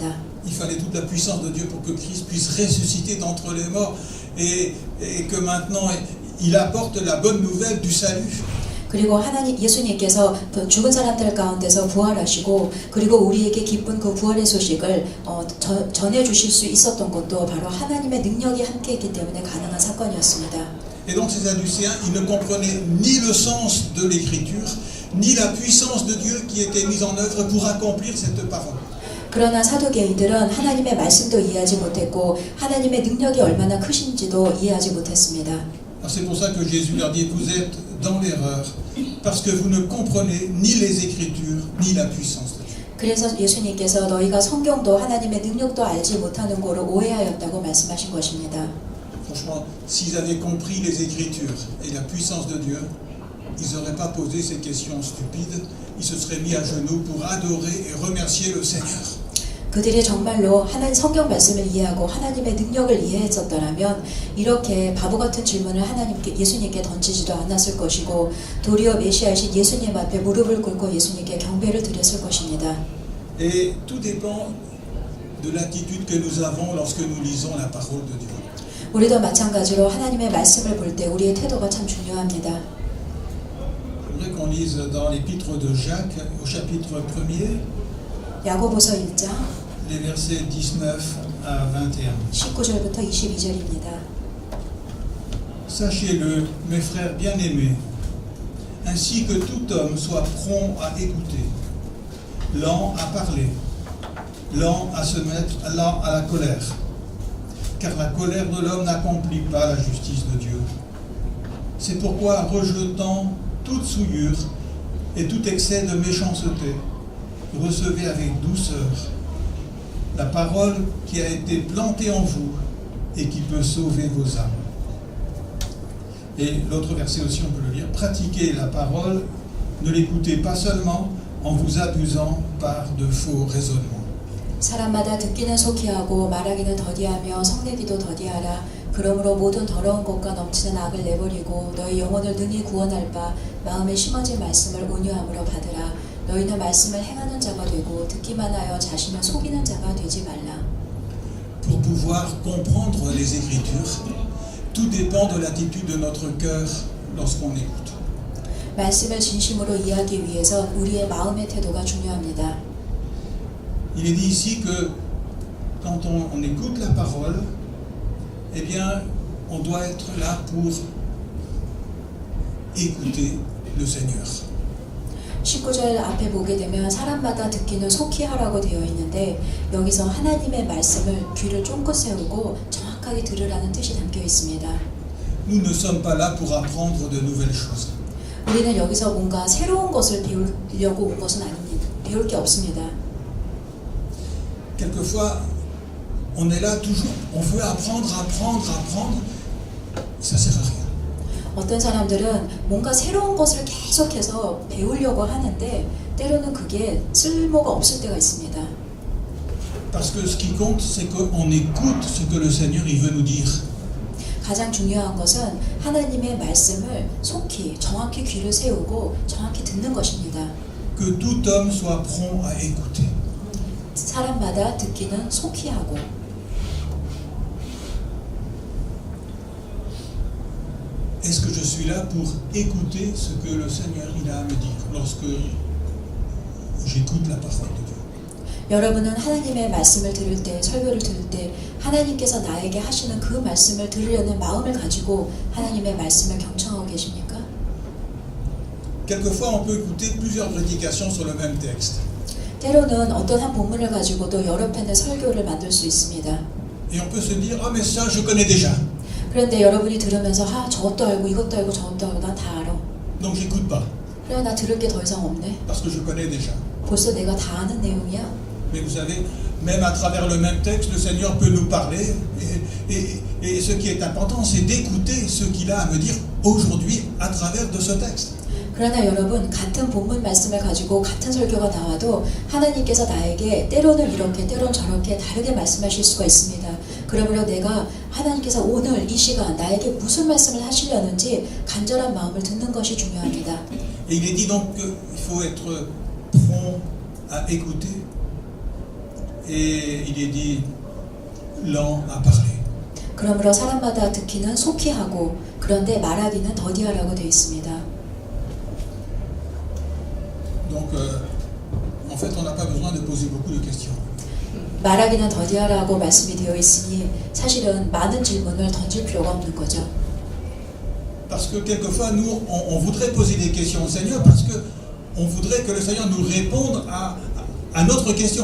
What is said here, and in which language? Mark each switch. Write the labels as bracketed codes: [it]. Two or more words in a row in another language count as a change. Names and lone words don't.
[fr] Il fallait toute la puissance de Dieu pour que Christ puisse ressusciter d'entre les morts et que maintenant il apporte la bonne nouvelle du salut. [ko] 그리고 하나님 예수님께서 죽은 사람들 가운데서 부활하시고 그리고 우리에게 기쁜 그 부활의 소식을 전해 주실 수 있었던 것도 바로 하나님의 능력이 함께했기 때문에 가능한 사건이었습니다. [fr] Et donc ces Sadducéens, ils ne comprenaient ni le sens de l'écriture, ni la puissance de Dieu qui était mise en œuvre pour accomplir cette parole. [ko] 그러나 사두개인들은 하나님의 말씀도 이해하지 못했고 하나님의 능력이 얼마나 크신지도 이해하지 못했습니다. [fr] C'est pour ça que Jésus leur dit, vous êtes dans l'erreur, parce que vous ne comprenez ni les Écritures, ni la puissance de Dieu. [ko] 그래서 예수님께서 너희가 성경도 하나님의 능력도 알지 못하는 거로 오해하였다고 말씀하신 것입니다. [fr] Franchement, s'ils avaient compris les Écritures et la puissance de Dieu, ils n'auraient pas posé ces questions stupides, ils se seraient mis à genoux pour adorer et remercier le Seigneur. [ko] 그들이 정말로 하나님 성경 말씀을 이해하고 하나님의 능력을 이해했었더라면 이렇게 바보 같은 질문을 예수님께 던지지도 않았을 것이고 도리어 메시아이신 예수님 앞에 무릎을 꿇고 예수님께 경배를 드렸을 것입니다. [fr] Et tout dépend de l'attitude que nous avons lorsque nous lisons la parole de Dieu. [ko] 우리도 마찬가지로 하나님의 말씀을 볼 때 우리의 태도가 참 중요합니다. [fr] Je voudrais qu'on lise dans l'épître de Jacques, au chapitre 1er, [ko] 야고보서 1장 [fr] les versets 19 à 21. [ko] 19절부터 22절입니다. [fr] Sachez-le, mes frères bien-aimés, ainsi que tout homme soit prompt à écouter, lent à parler, lent à se mettre, lent à la colère, car la colère de l'homme n'accomplit pas la justice de Dieu. C'est pourquoi, rejetant toute souillure et tout excès de méchanceté, recevez avec douceur la parole qui a été plantée en vous et qui peut sauver vos âmes. Et l'autre verset aussi, on peut le lire. Pratiquez la parole, ne l'écoutez pas seulement en vous abusant par de faux raisonnements. [ko] 사람마다 듣기는 속히하고 말하기는 더디하며 성내기도 더디하라. 그러므로 모든 더러운 것과 넘치는 악을 내버리고 너희 영혼을 능히 구원할 바 마음에 심어진 말씀을 온유함으로 받으라. 너희는 말씀을 행하는 자가 되고 듣기만 하여 자신을 속이는 자가 되지 말라. [fr] Pour pouvoir comprendre les Écritures, tout dépend de l'attitude de notre cœur lorsqu'on écoute. [ko] 말씀을 진심으로 이해하기 위해서 우리의 마음의 태도가 중요합니다. [fr] Il est dit ici que quand on écoute la parole, eh bien, on doit être là pour écouter le Seigneur. [ko] 19절 앞에 보게 되면 사람마다 듣기는 속히 하라고 되어 있는데 여기서 하나님의 말씀을 귀를 쫑긋 세우고 정확하게 들으라는 뜻이 담겨 있습니다. [fr] Nous ne sommes pas là pour apprendre de nouvelles choses. [ko] 우리는 여기서 뭔가 새로운 것을 배우려고 온 것은 아닙니다. 배울 게 없습니다. [fr] Quelquefois, on est là toujours, on veut apprendre, ça sert à rien. [ko] 어떤 사람들은 뭔가 새로운 것을 계속해서 배우려고 하는데 때로는 그게 쓸모가 없을 때가 있습니다. [fr] Parce que ce qui compte, c'est qu'on écoute ce que le Seigneur il veut nous dire. [ko] 가장 중요한 것은 하나님의 말씀을 속히 정확히 귀를 세우고 정확히 듣는 것입니다. [fr] Que tout homme soit prompt à écouter. [ko] 사람마다 듣기는 속히 하고. [fr] Est-ce que je suis là pour écouter ce que le Seigneur il a à me dire lorsque j'écoute la parole de Dieu? [ko] 여러분은 하나님의 말씀을 들을 때, 설교를 들을 때 하나님께서 나에게 하시는 그 말씀을 들으려는 마음을 가지고 하나님의 말씀을 경청하고 계십니까? [fr] Quelquefois, on peut écouter plusieurs prédications sur le même texte. [ko] 때로는 어떤 한 본문을 가지고도 여러 편의 설교를 만들 수 있습니다. [fr] Et on peut se dire, ah mais ça je connais déjà. [ko] 그런데 여러분이 들으면서 저것도 알고 이것도 알고 저것도 알고 난 다 알아. [fr] Donc j'écoute pas. [ko] 그래 나 들을 게 더 이상 없네. [fr] Parce que je connais déjà. [ko] 벌써 내가 다 아는 내용이야. [fr] Mais vous savez, même à travers le même texte, le Seigneur peut nous parler. Et ce qui est important, c'est d'écouter ce qu'il a à me dire aujourd'hui à travers de ce texte. [ko] 그러나 여러분 같은 본문 말씀을 가지고 같은 설교가 나와도 하나님께서 나에게 때로는 이렇게 때로는 저렇게 다르게 말씀하실 수가 있습니다. 그러므로 내가 하나님께서 오늘 이 시간 나에게 무슨 말씀을 하시려는지 간절한 마음을 듣는 것이 중요합니다. [fr] Et il est dit donc qu'il faut être prompt à écouter. Et il est dit lent à parler. [ko] 그러므로 사람마다 듣기는 속히 하고 그런데 말하기는 더디하라고 되어 있습니다. [fr] Donc, en fait, on n'a pas besoin de poser beaucoup de questions. [ko] 말하기는 더디하라고 말씀이 되어 있으니 사실은 많은 질문을 던질 필요가 없는 거죠. [fr] Parce que quelquefois, nous, on voudrait poser des questions au Seigneur parce qu'on voudrait que le Seigneur nous réponde à notre question.